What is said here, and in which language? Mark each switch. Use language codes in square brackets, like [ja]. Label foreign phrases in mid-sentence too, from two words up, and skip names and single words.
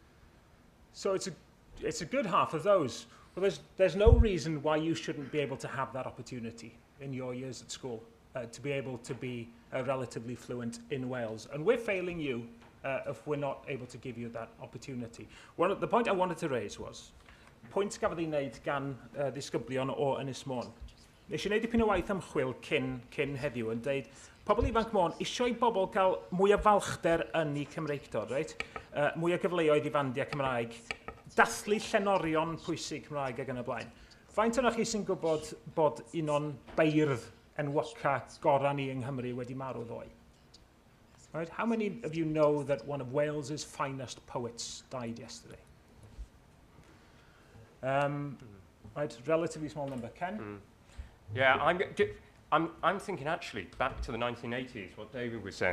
[en] So it's a good half of those. Well, there's no reason why you shouldn't be able to have that opportunity in your years at school to be able to be relatively fluent in Wales. And we're failing you if we're not able to give you that opportunity. The point I wanted to raise was, [cy] pwynt gafodd ei wneud gan Disgyblion o Ynys Môn. Nes i wneud dipyn o waith ymchwil cyn heddiw yn dweud, pobl ifanc Môn isio i bobl gael mwy o falchder yn eu Cymreictod, right? Mwy o gyfleoedd i fandiau Cymraeg, dathlu llenorion pwysig Cymraeg ag yn y blaen. Faint o'na chi sy'n gwybod bod un o'n beirdd enwoca gorau ni yng Nghymru wedi marw ddoe? [en] Right? How many of you know that one of Wales's finest poets died yesterday? Right, relatively small number. Ken? Yeah, I'm thinking actually back to the 1980s, what David was saying.